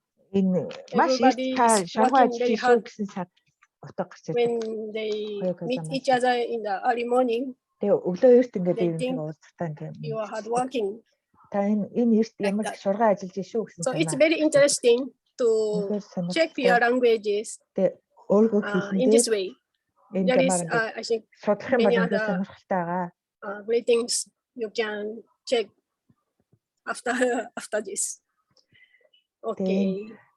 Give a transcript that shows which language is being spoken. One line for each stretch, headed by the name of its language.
Mongolian: Энэ маш их та шаргуу ажиллаж шүү гэсэн цаг утга гарч ирдэг.
English: When they meet each other in the early morning.
Mongolian: Тэгээ өглөө эрт ингээд ирэх уулзалтаа ингээд.
English: You are hardworking.
Mongolian: Та энэ эрт ямар шаргуу ажиллаж шүү гэсэн.
English: So it's very interesting to check your languages in this way. There is, I think, many other greetings you can check after this. Okay.